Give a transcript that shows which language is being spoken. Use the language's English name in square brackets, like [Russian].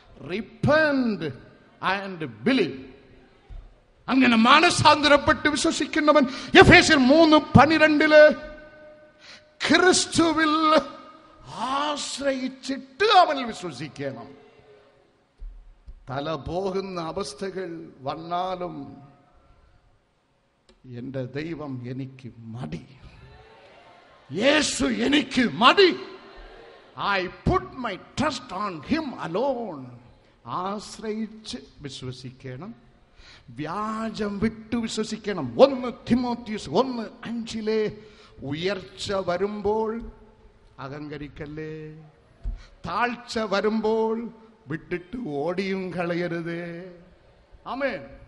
[English] Repent and believe. [Malayalam] അങ്ങനെ മാനസാന്തരപ്പെട്ട് വിശ്വസിക്കുന്നവൻ എഫേസ്യർ 3:12 ക്രിസ്തുവിൽ ആശ്രയിച്ചിട്ട് അവനിൽ വിശ്വസിക്കണം. തല പോകുന്ന അവസ്ഥകൾ വന്നാലും എന്റെ ദൈവം എനിക്ക് മതി, യേശു എനിക്ക് മതി. [English] I put my trust on him alone. [Malayalam] ആശ്രയിച്ച് വിശ്വസിക്കണം, വ്യാജം വിട്ടു വിശ്വസിക്കണം. 1 തിമോത്തിയോസ് 1:5 ഉയർച്ച വരുമ്പോൾ അഹങ്കരിക്കല്ലേ, താഴ്ച വരുമ്പോൾ വിട്ടിട്ട് ഓടിയും കളയരുത്. ആമേൻ.